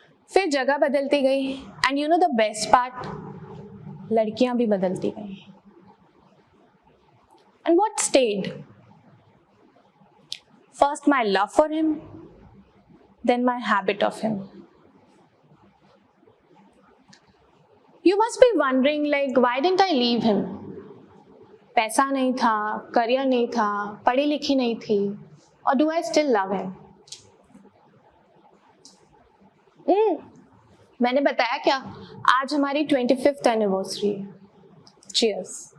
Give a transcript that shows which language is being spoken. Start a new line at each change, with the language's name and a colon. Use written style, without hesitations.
Hindi: फिर जगह बदलती गई
English: and you know the best part,
Hindi: लड़कियां भी बदलती गई।
English: And what stayed? First my love for him, then my habit of him. You must be wondering, like, why didn't I leave him?
Hindi: पैसा नहीं था, करियर नहीं था, पढ़ी लिखी नहीं थी,
English: or do I still love him?
Hindi: मैंने बताया क्या? आज हमारी 25th एनिवर्सरी है.
English: Cheers.